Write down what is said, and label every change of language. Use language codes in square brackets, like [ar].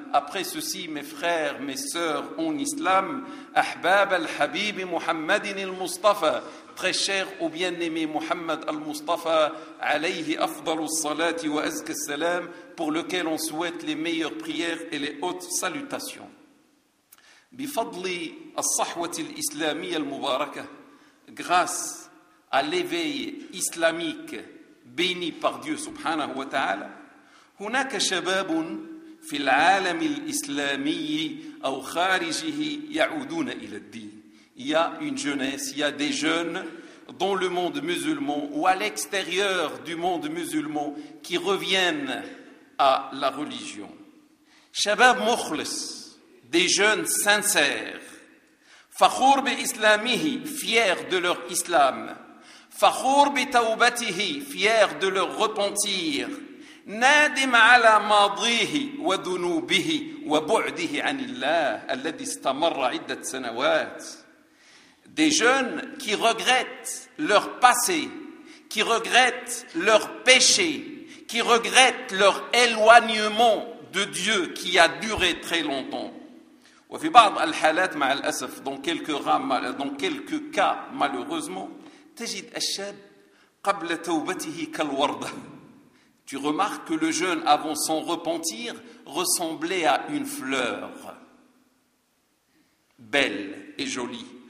[fr] Après ceci, mes frères, mes sœurs en islam, [ar] أحباب الحبيب محمد المصطفى. [fr] Très cher au bien-aimé Mohammed al-Mustafa, [ar] alayhi afdal al-salat wa azka al-salam, [fr] pour lequel on souhaite les meilleures prières et les hautes salutations. [ar] بفضل الصحوة الإسلامية المباركة, [fr] grâce à l'éveil islamique béni par Dieu [ar] subhanahu wa ta'ala, هناك شباب في العالم الإسلامي أو خارجه يعودون إلى الدين. [fr] Il y a une jeunesse, il y a des jeunes dans le monde musulman ou à l'extérieur du monde musulman qui reviennent à la religion. [ar] شباب مخلص, [fr] des jeunes sincères. [ar] فخور بإسلامه, [fr] fier de leur islam. [ar] فخور بتوبته, [fr] fier de leur repentir. [ar] نادم على ماضيه وذنوبه وبعده عن الله الذي استمر عدة سنوات. [fr] Des jeunes qui regrettent leur passé, qui regrettent leur péché, qui regrettent leur éloignement de Dieu qui a duré très longtemps. Dans quelques cas, malheureusement, tu remarques que le jeûne avant son repentir ressemblait à une fleur belle et jolie.